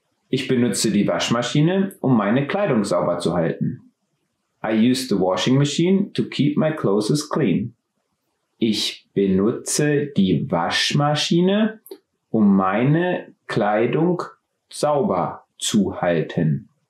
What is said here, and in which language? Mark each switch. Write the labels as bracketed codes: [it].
[de] Ich benutze die Waschmaschine, um meine Kleidung sauber zu halten. [en] I use the washing machine to keep my clothes clean. [de] Ich benutze die Waschmaschine, um meine Kleidung sauber zu halten.